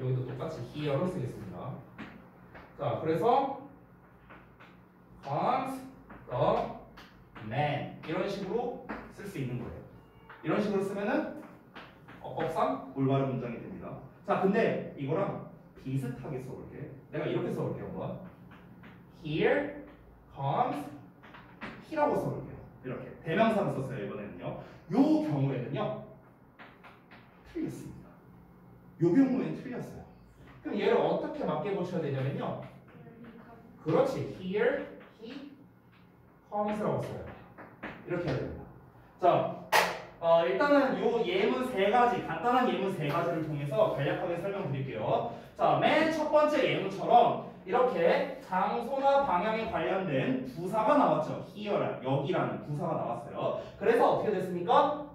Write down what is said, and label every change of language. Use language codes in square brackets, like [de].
[ko] 여기도 똑같이 here로 쓰겠습니다. 자, 그래서 [en] comes the man [ko] 이런 식으로 쓸 수 있는 거예요. 이런 식으로 쓰면은 어법상 올바른 문장이 됩니다. 자, 근데 이거랑 비슷하게 써볼게. 내가 이렇게 써볼게요. 한번. [en] Here comes he [ko] 라고 써볼게요. 이렇게 대명사로 썼어요. 이번에는요. 요 경우에는요 틀렸습니다. 요 경우에는 틀렸어요. 그럼 얘를 어떻게 맞게 고쳐야 되냐면요. 그렇지. [en] Here he comes [ko] 라고 써요. 이렇게 해야 됩니다. 자, 일단은 요 예문 세 가지, 간단한 예문 세 가지를 통해서 간략하게 설명드릴게요. 자, 맨 첫 번째 예문처럼 이렇게 장소나 방향에 관련된 부사가 나왔죠. here란, 여기라는 부사가 나왔어요. 그래서 어떻게 됐습니까?